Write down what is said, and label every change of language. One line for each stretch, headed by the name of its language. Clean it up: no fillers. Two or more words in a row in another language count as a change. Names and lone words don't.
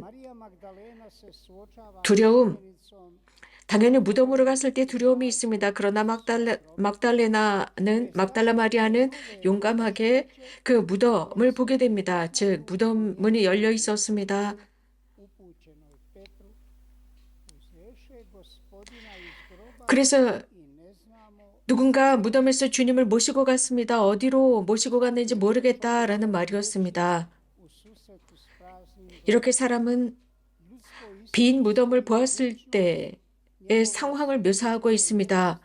Croatian: Marija Magdalena se suočava
Korean: 두려움,
Croatian: činjenicom
Korean: 당연히 무덤으로 갔을 때 두려움이 있습니다. 그러나 막달라 마리아는 용감하게 그 무덤을 보게 됩니다. 즉 무덤 문이 열려 있었습니다.
Croatian: upućenoj Petru, uzveše
Korean: 그래서 누군가 무덤에서 주님을 모시고 갔습니다. 어디로 모시고 갔는지 모르겠다라는 말이었습니다. 이렇게 사람은 빈 무덤을 보았을 때의 상황을 묘사하고 있습니다.